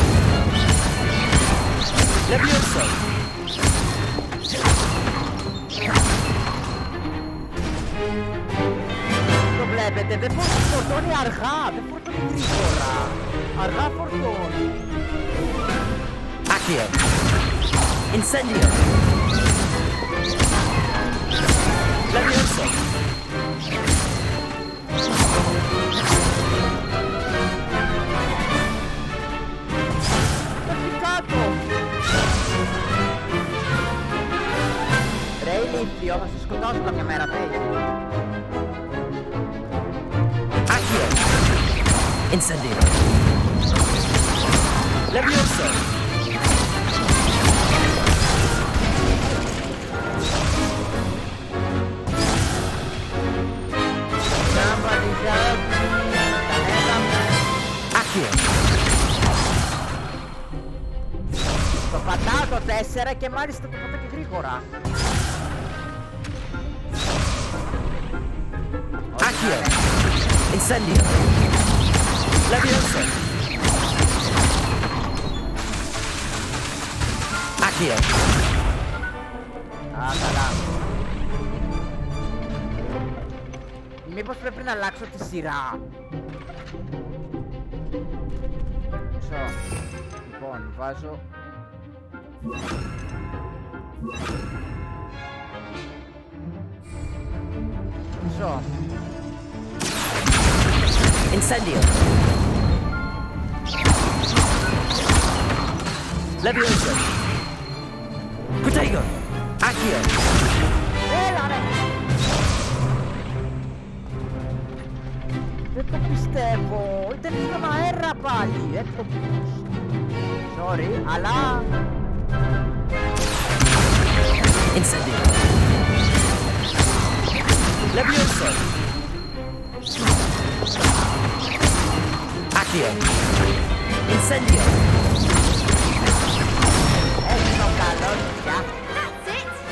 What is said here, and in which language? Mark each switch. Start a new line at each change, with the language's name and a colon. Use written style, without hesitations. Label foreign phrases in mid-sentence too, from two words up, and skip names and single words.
Latin: Levioso.
Greek: Το βλέπετε, δεν φορτώνει αργά, δεν φορτώνει γρήγορα. Αργά φορτώνει.
Latin: Accio. Incendio. Levioso.
Greek: Ρε ηλίθιο, θα σε σκοτώσω κάποια μέρα, θέλεις.
Latin: Accio. Incendio. Levioso. Accio.
Greek: Το πατάω το 4 και μάλιστα το πατάω και γρήγορα.
Latin: Accio. Incendio. Levioso. Accio.
Greek: Α, καλά. Μήπως πρέπει να αλλάξω τη σειρά. Λοιπόν, βάζω... Μισό.
Latin: Incendio. Levioso. Protego. Accio.
Greek: Έλα ρε! Δεν το πιστεύω. Ήταν στον αέρα πάλι. Έκτοπους. Sorry, αλλά...
Latin: Incendio. Levioso. Accio. Incendio.
English: That's it!